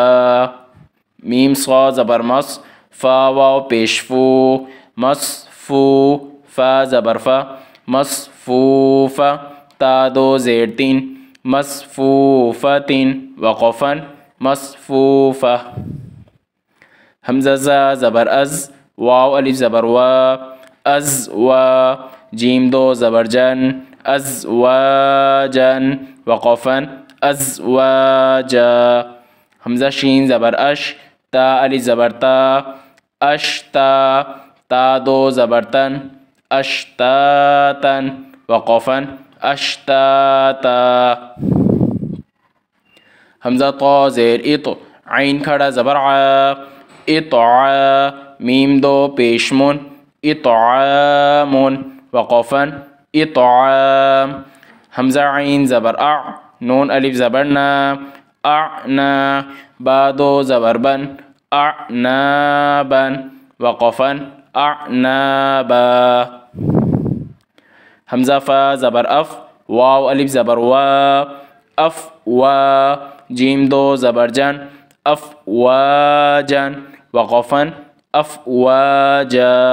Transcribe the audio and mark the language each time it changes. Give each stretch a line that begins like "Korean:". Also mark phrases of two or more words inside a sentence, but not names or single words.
Urdu: میم صا زبر مص، فا واو پیش فو، مصفو، فا زبر فا، مصفوفہ، تا دو زیر تین، مصفوفۃ، وقفن مصفوفہ۔ حمزہ زا زبر از، واو الف زبر وا، ازوا، جیم دو زبر جن، ازواجا، وقفن ازواجا۔ حمزہ شین زبر اش، تا الف زبر تا، اشتا، تا دو زبر تن، اشتاتا، وقفن اشتاتا۔ حمزہ طا زیر اط، عین کھڑا زبر ع، اطعا، میم دو پیش من، اطعام، وقفن اطعام۔ حمزہ عین زبر اع، نون الف زبر نا، اعنا، با دو زبر بن، اعنابا، وقفن اعنابا۔ حمزہ فا زبر اف، واو الف زبر وا، افوا، جیم دو زبر جن، افواجا، وقفن افواجا۔